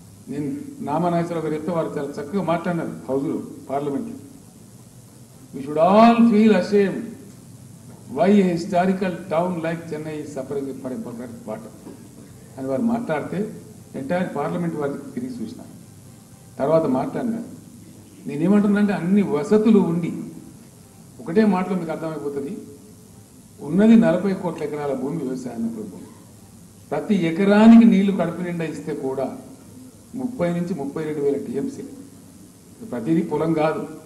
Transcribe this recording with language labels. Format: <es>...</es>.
<te>నేను నాగేశ్వరరావు గారు చెప్తే వారు చాలా చక్కగా మాట్లాడినారు హౌస్లో, పార్లమెంట్లో.</te> <en>We should all feel ashamed why a historical town like Chennai is suffering for a bucket water</en> <te>అని వారు మాట్లాడితే ఎంటైర్ పార్లమెంట్ వారికి తిరిగి చూసినారు. తర్వాత మాట్లాడినారు. నేనేమంటున్నానంటే అన్ని వసతులు ఉండి ఒకటే మాటలో మీకు అర్థమైపోతుంది. ఉన్నది 40 కోట్ల ఎకరాల భూమి, వ్యవసాయానికి భూమి. ప్రతి ఎకరానికి నీళ్లు కడుపు నిండా ఇస్తే కూడా 30 నుంచి 32,000 టీఎంసీ. ప్రతిదీ పొలం కాదు.</te>